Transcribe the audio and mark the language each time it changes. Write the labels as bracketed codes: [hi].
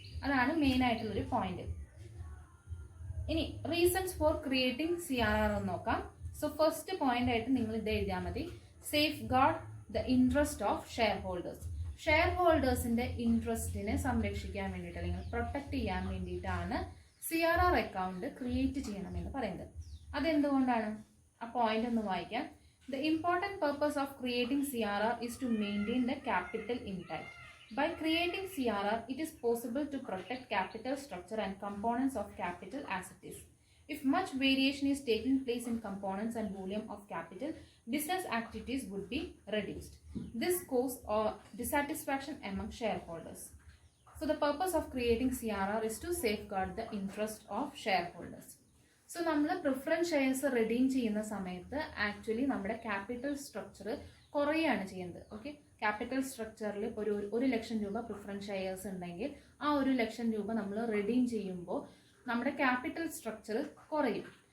[ml] അതാണ് മെയിൻ ആയിട്ടുള്ളൊരു പോയിന്റ്. ഇനി റീസൺസ് ഫോർ ക്രിയേറ്റിംഗ് CRR എന്ന് നോക്കാം. സോ ഫസ്റ്റ് പോയിന്റ് ആയിട്ട് നിങ്ങൾ ഇത് എഴുതിയാൽ മതി. [en] Safeguard the interest of shareholders. [ml] Share ഹോൾഡേഴ്സിന്റെ ഇൻട്രസ്റ്റിനെ സംരക്ഷിക്കാൻ വേണ്ടിയിട്ട് അല്ലെങ്കിൽ പ്രൊട്ടക്ട് ചെയ്യാൻ വേണ്ടിയിട്ടാണ് CRR അക്കൗണ്ട് ക്രിയേറ്റ് ചെയ്യണമെന്ന് പറയുന്നത്. അതെന്തുകൊണ്ടാണ്? ആ പോയിന്റ് ഒന്ന് വായിക്കാം. [en] The important purpose of creating CRR is to maintain the capital intact. By creating CRR, it is possible to protect capital structure and components of capital as it is. If much variation is taking place in components and volume of capital, business activities would be reduced. This causes dissatisfaction among shareholders. So the purpose of creating CRR is to safeguard the interest of shareholders. [ml] So നമ്മൾ preference shares redeem ചെയ്യുന്ന സമയത്ത് actually നമ്മുടെ capital structure കുറയുകയാണ് ചെയ്യുന്നത്. Okay, capital സ്ട്രക്ചറിൽ ഒരു 1,00,000 രൂപ preference shares ഉണ്ടെങ്കിൽ ആ 1,00,000 രൂപ നമ്മൾ റെഡീം ചെയ്യുമ്പോൾ നമ്മുടെ ക്യാപിറ്റൽ സ്ട്രക്ചർ കുറയും.